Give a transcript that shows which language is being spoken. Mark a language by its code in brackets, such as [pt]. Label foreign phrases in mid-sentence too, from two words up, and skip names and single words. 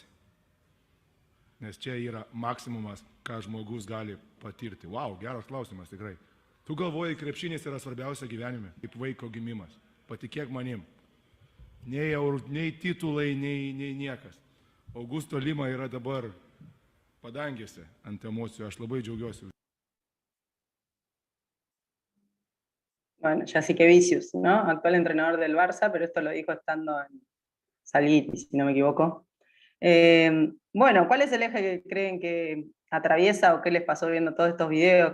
[lt] Nes čia yra maksimumas, ką žmogus gali patirti. Vau, geras klausimas tikrai. Tu galvoji, krepšinis yra svarbiausia gyvenime, kaip vaiko gimimas. Patikėk manim. Nei titulai, nei niekas. Augusto Lima yra dabar padangėse ant emocijų. Aš labai džiaugiuosi. [es] Bueno, ya sí que Vicius, ¿no? Actual entrenador del Barça, pero esto lo dijo estando en Salguiti, si no me equivoco. Bueno, ¿cuál es el eje que creen que atraviesa o qué les pasó viendo todos estos videos?